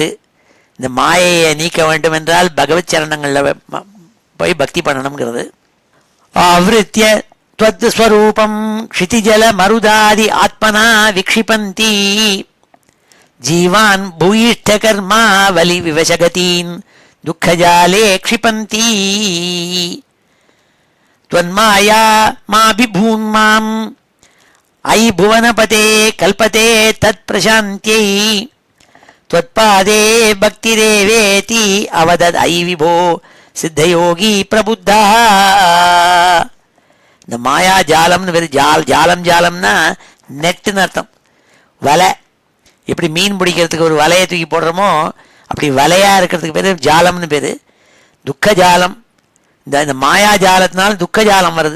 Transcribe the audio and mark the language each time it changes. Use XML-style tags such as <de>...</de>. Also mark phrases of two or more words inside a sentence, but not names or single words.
<ta>இந்த மாயையை நீக்க வேண்டும் என்றால் பகவத் சரணங்களில் போய் பக்தி பண்ணணுங்கிறது.</ta> <sa>आवृत्य त्वत् स्वरूपं क्षितिजल मरुदादि आत्मना विक्षिपन्ती जीवान् भूयिष्ठ कर्मा वलि विवशगतीन् दुःखजाले क्षिपन्ती त्वन्माया माभिभून्माम् अयि भुवनपते कल्पते तत्प्रशान्त्यै त्वत्पादे भक्तिरेवेति अवदत् अयि विभो सिद्धयोगी प्रबुद्धः.</sa> <ta>இந்த மாயா ஜாலம்னு பேர். ஜாலம் ஜாலம்னா நெட்டுன்னு அர்த்தம். வலை, எப்படி மீன் பிடிக்கிறதுக்கு ஒரு வலையை தூக்கி போடுறோமோ அப்படி வலையா இருக்கிறதுக்கு பேர் ஜாலம்னு பேர். துக்க ஜாலம், இந்த மாயா ஜாலத்தினால துக்க ஜாலம் வருது.</ta>